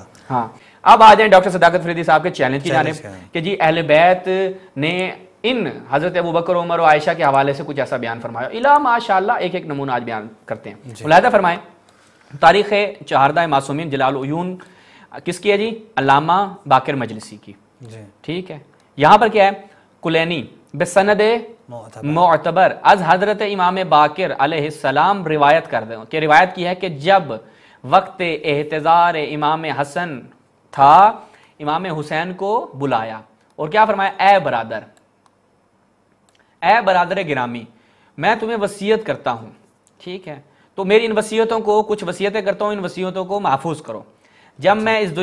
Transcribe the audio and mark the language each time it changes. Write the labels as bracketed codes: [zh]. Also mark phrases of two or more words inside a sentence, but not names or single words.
[ur] ہاں اب آ جائیں ڈاکٹر صداقت فریدی صاحب کے چیلنج کی جانب کہ جی اہل بیت نے ان حضرت ابوبکر عمر و عائشہ کے حوالے سے کچھ ایسا بیان فرمایا، [ar] الا ماشاءاللہ [ur] ایک ایک نمونہ آج بیان کرتے ہیں۔ ملاحظہ فرمائیں، تاریخ چہاردہ معصومین جلال العیون کس کی ہے جی؟ علامہ باقر مجلسی کی، ٹھیک ہے۔ یہاں پر کیا ہے؟ کلینی [fa] بسند معتبر از حضرت امام باقر علیہ السلام [ur] روایت کر دیں کہ روایت کی ہے کہ جب وقت احتضار امام حسن تھا، امام حسین کو بلایا اور کیا فرمایا؟ اے برادر، اے برادر گرامی، میں تمہیں وصیت کرتا ہوں، ٹھیک ہے، تو میری ان وصیتوں کو، کچھ وصیتیں کرتا ہوں، ان وصیتوں کو محفوظ کرو، جب میں اس